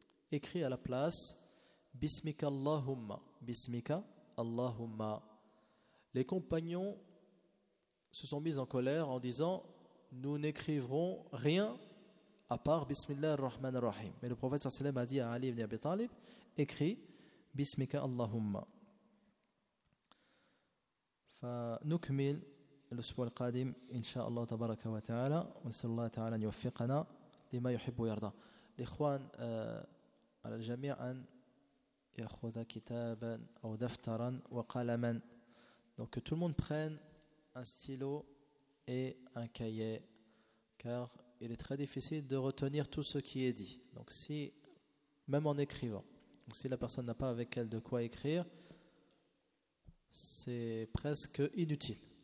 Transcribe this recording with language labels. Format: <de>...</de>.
<fr>Écris à la place</fr> <ar>Bismika Allahumma. Bismika Allahumma.</ar> <fr>Les compagnons se sont mis en colère en disant, nous n'écrivons rien à part</fr> <ar>Bismillah ar-Rahman ar-Rahim.</ar> <fr>Mais le prophète</fr> <ar>sallallahu alayhi wa sallam</ar> <fr>a dit à Ali ibn Abi Talib, écris</fr> <ar>Bismika Allahumma. فنكمل الأسبوع القادم إن شاء الله تبارك وتعالى، ونسأل الله تعالى أن يوفقنا لما يحب ويرضى. الإخوان على الجميع أن يأخذ كتابا أو دفترا وقلما.</ar> <fr>Donc tout le monde prenne un stylo et un cahier, car il est très difficile de retenir tout ce qui est dit. Donc si, même en écrivant, donc si la personne n'a pas avec elle de quoi écrire, c'est presque inutile.</fr>